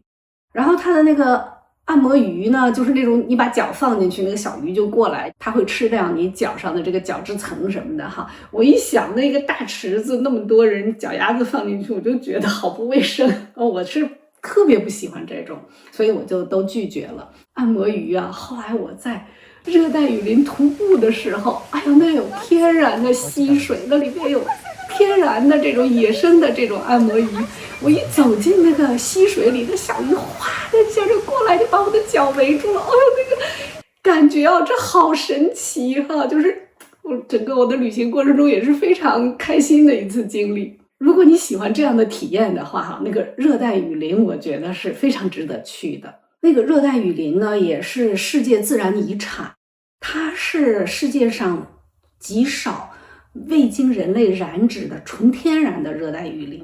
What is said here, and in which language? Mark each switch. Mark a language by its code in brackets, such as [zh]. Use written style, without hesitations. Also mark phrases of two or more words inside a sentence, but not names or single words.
[zh] 然後它的那個按摩魚呢，就是那種你把腳放進去，那個小魚就過來，它會吃掉你腳上的這個角質層什麼的哈。我一想那個大池子那麼多人腳丫子放進去，我就覺得好不衛生。我是特別不喜歡這种，所以我就都拒絕了。按摩魚啊，後來我在熱帶雨林徒步的時候，哎呦，那有天然的溪水，那裡面有天然的这种野生的这种按摩魚。我一走進那個溪水裡的小魚，嘩的一下就過來，就把我的腳圍住了。哎呦，那個感覺啊，這好神奇哈！就是我整個我的旅行過程中也是非常開心的一次經歷。如果你喜歡這樣的體驗的話哈，那個熱帶雨林我覺得是非常值得去的。那個熱帶雨林呢，也是世界自然遺產，它是世界上極少未經人類染指的純天然的熱帶雨林。